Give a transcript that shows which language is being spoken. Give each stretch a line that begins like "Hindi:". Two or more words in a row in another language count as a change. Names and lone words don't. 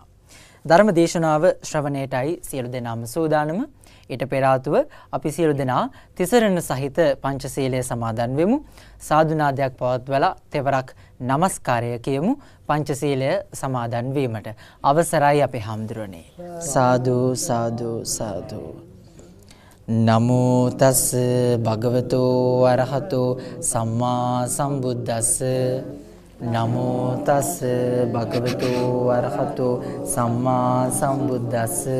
Sinhala: ධර්මදේශනාව ශ්‍රවණයටයි සියලු දෙනාම සූදානම. ඊට පෙර ආතුව අපි සියලු දෙනා තිසරණ සහිත පංචශීලයේ සමාදන් වෙමු. සාදුනාදයක් පවත්වලා තෙවරක් නමස්කාරය කියමු පංචශීලය සමාදන් වීමට. අවසරයි අපේ හාමුදුරනේ. සාදු සාදු සාදු.
Pali: නමෝ තස් භගවතෝ අරහතෝ සම්මා සම්බුද්දස්ස. නමෝ තස් භගවතෝ අරහතෝ සම්මා සම්බුද්දස්ස.